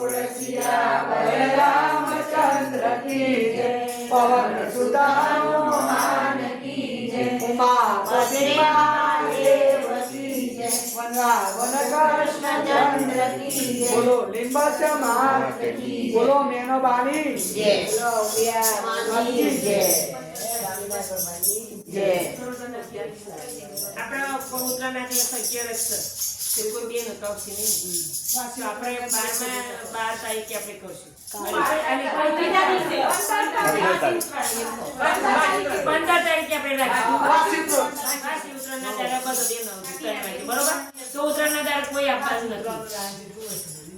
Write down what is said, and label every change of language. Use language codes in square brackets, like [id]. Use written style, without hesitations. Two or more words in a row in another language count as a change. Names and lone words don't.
[hi] सियावर रामचंद्र की जय पवन सुत हनुमान की जय उमापति महादेव की जय वृंदावन कृष्ण चंद्र की जय बोलो लिंब समाज की बोलो मेनोबानी जय बोलो व्यास की जय जय [gu] આપણા પૌત્રના દિવસ 11 છે કોઈ બેન કવસી નહીં પાછું આપણે 12 તારીખે આપણે કરશું અને 15 તારીખે આપણે રાખશું વાસી ઉત્તરાયણના દાડા બધો બેન આવશે બરોબર તો ઉત્તરાયણના દાડા કોઈ આપવાનું નથી